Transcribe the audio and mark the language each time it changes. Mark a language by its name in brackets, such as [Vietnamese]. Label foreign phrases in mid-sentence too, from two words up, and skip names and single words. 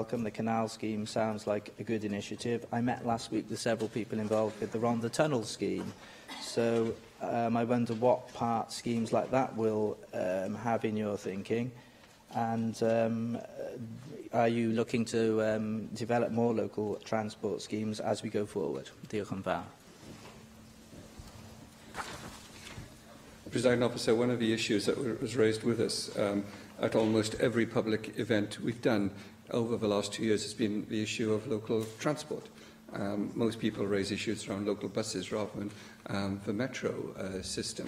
[English] The canal scheme sounds like a good initiative. I met last week with several people involved with the Rhondda Tunnel scheme. So I wonder what part schemes like that will have in your thinking. And are you looking to develop more local transport schemes as we go forward? [Welsh] Diolch yn fawr. [English] Presiding Officer, one of the issues that was raised with us at almost every public event we've done over the last 2 years has been the issue of local transport. Most people raise issues around local buses rather than the metro system.